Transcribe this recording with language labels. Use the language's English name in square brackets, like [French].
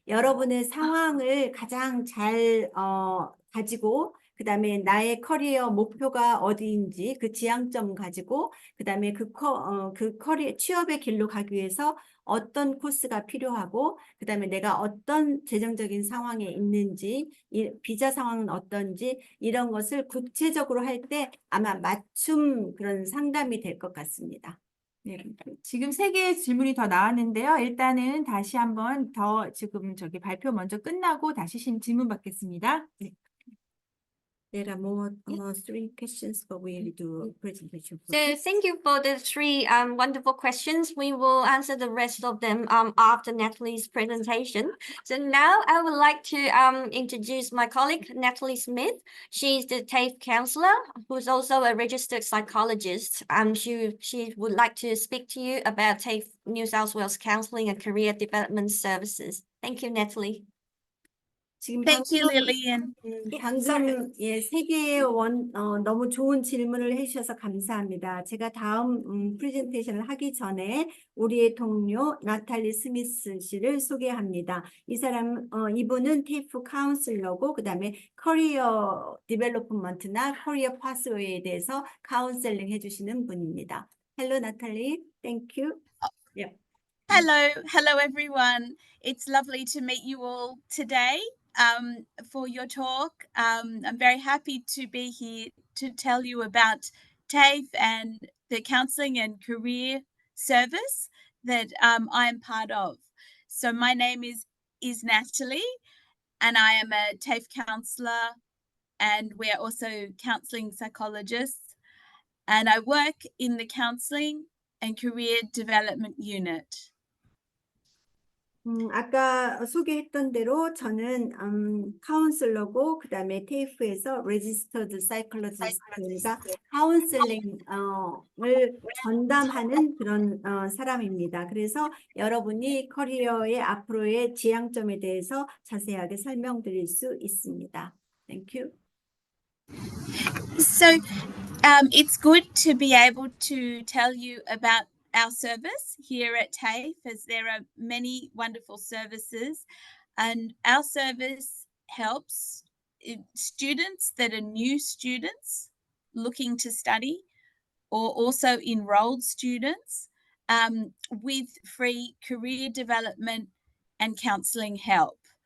[Korean] 여러분의 상황을 가장 잘 가지고 그다음에 나의 커리어 목표가 어디인지 그 지향점 가지고 그다음에 그 커리어 취업의 길로 가기 위해서 어떤 코스가 필요하고 그다음에 내가 어떤 재정적인 상황에 있는지 비자 상황은 어떤지 이런 것을 구체적으로 할 때 아마 맞춤 그런 상담이 될 것 같습니다. 네, 지금 3개의 질문이 더 나왔는데요. 일단은 다시 한번 더 지금 발표 먼저 끝나고 다시 질문 받겠습니다. 네. [English] There are more 3 questions, but we will do a presentation. So thank you for the 3 wonderful questions. We will answer the rest of them after Natalie's presentation. So now I would like to introduce my colleague, Natalie Smith. She's the TAFE counselor, who's also a registered psychologist. She would like to speak to you about TAFE New South Wales Counselling and Career Development Services. Thank you, Natalie. [Korean] 지금 [English] Thank you, [Korean] 방금 [English] Lillian. [Korean] 방금 세 개의 너무 좋은 질문을 해주셔서 감사합니다. 제가 다음 프레젠테이션을 하기 전에 우리의 동료 나탈리 스미스 씨를 소개합니다. 이분은 테이프 카운슬러고 그다음에 커리어 디벨로프먼트나 커리어 파스웨이에 대해서 카운셀링 해주시는 분입니다. [English] Hello, Natalie. Thank you. Yeah. Hello everyone. It's lovely to meet you all today for your talk. I'm very happy to be here to tell you about TAFE and the counselling and career service that I am part of. So my name is Natalie, and I am a TAFE counsellor, and we're also counselling psychologists, and I work in the counselling and career development unit. [Korean] 아까 소개했던 대로 저는 카운슬러고 그다음에 테이프에서 레지스터드 사이콜로지스트가 카운슬링을 전담하는 그런 사람입니다. 그래서 여러분이 커리어의 앞으로의 지향점에 대해서 자세하게 설명드릴 수 있습니다. [English] Thank you. So it's good to be able to tell you about our service here at TAFE, as there are many wonderful services, and our service helps students that are new students looking to study, or also enrolled students with free career development and counselling help.